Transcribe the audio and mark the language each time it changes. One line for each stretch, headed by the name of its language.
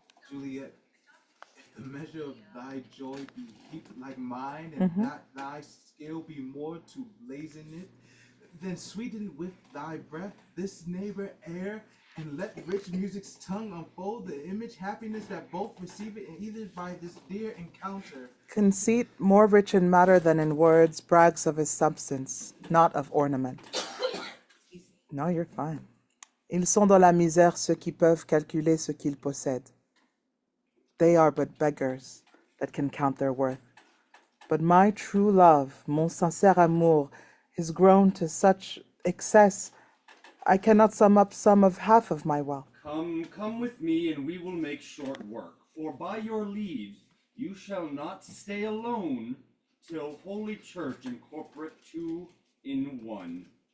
English: Juliet, if the measure of thy joy be heaped like mine, and that thy skill be more to blazon it, then sweeten with thy breath this neighbor air, and let rich music's tongue unfold the image happiness that both receive it, and either by this dear encounter. Conceit, more rich in matter than in words, brags of his substance, not of ornament. No, you're fine.
French: Ils sont dans la misère ceux qui peuvent calculer ce qu'ils possèdent.
English: They are but beggars that can count their worth. But my true love,
French: mon sincère amour,
English: is grown to such excess, I cannot sum up some of half of my wealth. Come with me, and we will make short work. For by your leave, you shall not stay alone till Holy Church incorporate two in one.